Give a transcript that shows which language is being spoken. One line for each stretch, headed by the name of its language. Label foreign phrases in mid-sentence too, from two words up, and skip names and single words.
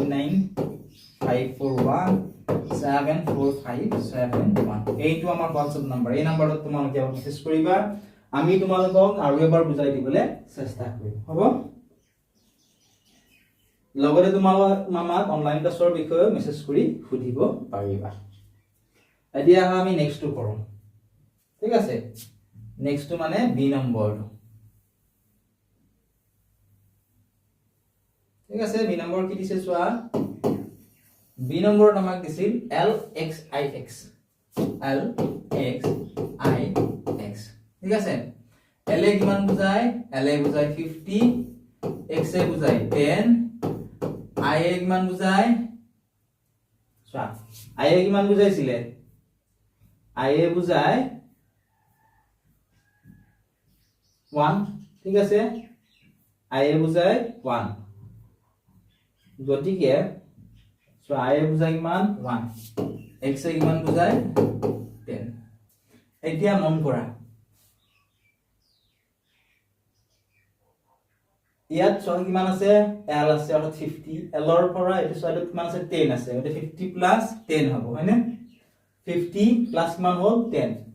Assamese: 9954174571 এইটো আমাৰ WhatsApp নম্বৰ এই নম্বৰত তোমালোকে মেছেজ কৰিবা আমি তোমালোকক আৰু এবাৰ বুজাই দিবলৈ চেষ্টা কৰিম হ'ব লগতে তোমালোক আমাক
English: online classৰ
Assamese: বিষয়ে মেছেজ কৰি সুধিব পাৰিবা এতিয়া আমি নেক্সটটো কৰোঁ ঠিক আছে নেক্সটটো মানে বি নম্বৰটো ঠিক আছে বি নম্বৰ কি দিছে চোৱা বি নম্বৰত আমাক দিছিল l x i x l x i x ঠিক আছে l এ কিমান বুজায় l এ বুজায় 50 x এ বুজায় 10 i এ কিমান বুজায় চোৱা i এ কিমান বুজাইছিলে i এ বুজায় 1 ঠিক আছে i এ বুজায় 1 গতিকে সো i এ বুজায় কিমান 1 x এ কিমান বুজায় 10 এতিয়া মন কৰা ইয়াত সহ কিমান আছে l আছে অৰ্থাৎ 50 l ৰ পৰা এটো সাইডত কিমান আছে 10 আছে গতে 50 + 10 হ'ব হয়নে 50 প্লাস কিমান হ'ল 10